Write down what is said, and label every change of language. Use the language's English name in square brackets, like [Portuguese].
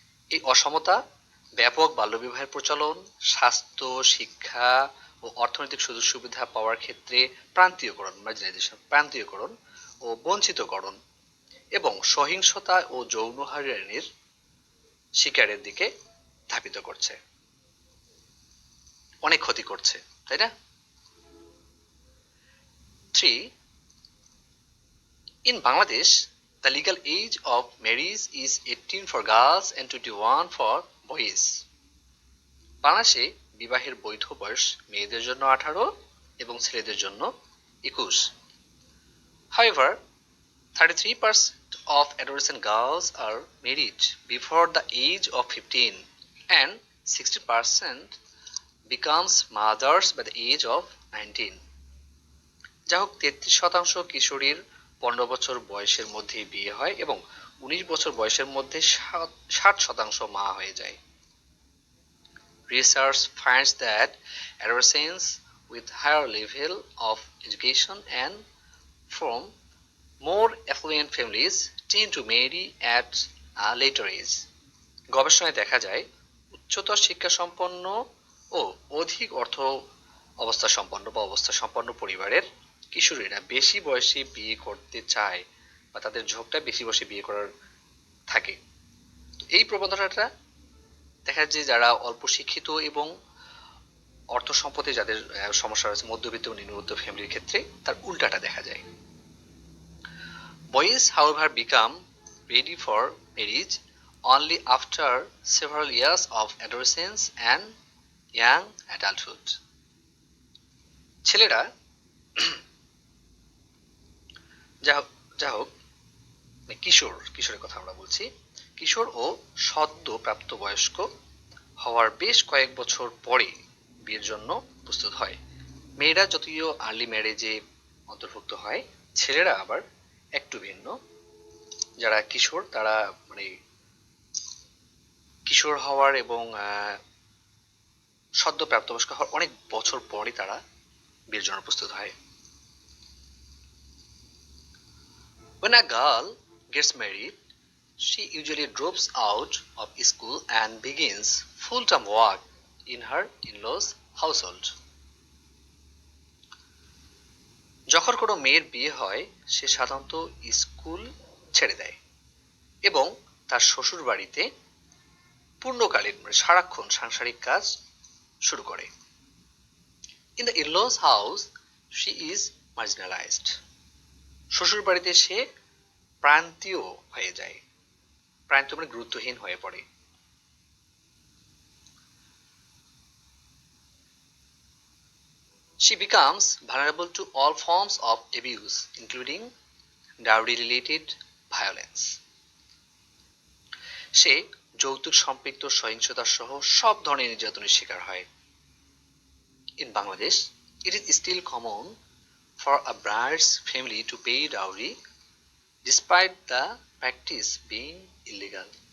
[Bangla] এই অসমতা ব্যাপক বাল্যবিবাহের প্রচলন, স্বাস্থ্য, শিক্ষা ও অর্থনৈতিক সুযোগ সুবিধা পাওয়ার ক্ষেত্রে প্রান্তীয়করণ ও বঞ্চিতকরণ এবং সহিংসতা ও যৌন হয়রানির শিকারের দিকে ধাবিত করছে, অনেক ক্ষতি করছে, তাই না? 3. [English] In Bangladesh, the legal age of marriage is 18 for girls and 21 for boys. [Bangla] বাংলাদেশে বিবাহের বৈধ বয়স মেয়েদের জন্য 18 এবং ছেলেদের জন্য 21। [English] However, 33% of adolescent girls are married before the age of 15 and 60% becomes mothers by the age of 19. [Bangla] যা হোক 33% কিশোরীর 15 বছর বয়সের মধ্যে বিয়ে হয় এবং 19 বছর বয়সের মধ্যে 60% মা হয়ে যায়। [English] Research finds that adolescents with higher level of education and from more affluent families tend to marry at a later age. [Bangla] গবেষণায় দেখা যায় উচ্চতর শিক্ষা সম্পন্ন ও অধিক অবস্থা সম্পন্ন পরিবারের কিশোরীরা বেশি বয়সে বিয়ে করতে চায় বা তাদের ঝোঁকটা বেশি বয়সে বিয়ে করার থাকে। এই প্রবণতাটা দেখা যায় যে যারা অল্প শিক্ষিত এবং অর্থ সম্পদে যাদের সমস্যা রয়েছে, মধ্যবিত্ত ও নিম্নবিত্ত ফ্যামিলির ক্ষেত্রে তার উল্টাটা দেখা যায়। [English] Boys, however, become ready for marriage only after several years of adolescence and young adulthood. [Bangla] ছেলেরা যা হোক কিশোরের কথা আমরা বলছি, কিশোর ও সদ্য প্রাপ্তবয়স্ক হওয়ার বেশ কয়েক বছর পরে বিয়ের জন্য প্রস্তুত হয়। মেয়েরা যদিও আর্লি ম্যারেজে অন্তর্ভুক্ত হয়, ছেলেরা আবার একটু ভিন্ন। যারা কিশোর তারা কিশোর হওয়ার এবং সদ্য প্রাপ্তবয়স্ক হওয়ার অনেক বছর পরে তারা বিয়ের জন্য প্রস্তুত হয়। [English] When a girl gets married, she usually drops out of school and begins full-time work in her in-laws household. [Bangla] যখন কোনো মেয়ের বিয়ে হয় সে সাধারণত স্কুল ছেড়ে দেয় এবং তার শ্বশুর বাড়িতে পূর্ণকালীন সারাক্ষণ সাংসারিক কাজ শুরু করে। [English] In the in-laws house she is marginalized. [Bangla] শ্বশুর বাড়িতে সে প্রান্তীয় হয়ে যায়, প্রান্তীয় মানে গুরুত্বহীন হয়ে পড়ে। [English] She becomes vulnerable to all forms of abuse, including dowry-related violence. [Bangla] সে যৌতুক সম্পৃক্ত সহিংসতা সহ সব ধরনের নির্যাতনের শিকার হয়। [English] In Bangladesh, it is still common for a bride's family to pay dowry despite the practice being illegal.